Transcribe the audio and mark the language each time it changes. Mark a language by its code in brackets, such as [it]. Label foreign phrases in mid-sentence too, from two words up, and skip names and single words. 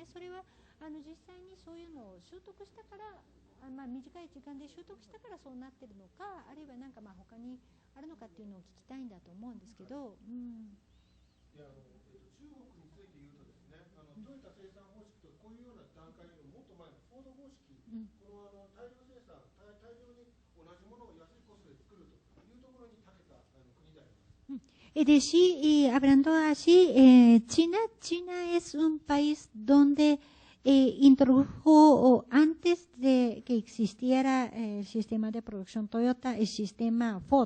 [ja] それは実際にそういうのを習得したから、短い時間で習得したからそうなってるのか、あるいは他にあるのかっていうのを聞きたいんだと思うんですけど。 [es] Es decir, y hablando así, China es un país donde introdujo antes de que existiera el sistema de producción Toyota, el sistema Ford.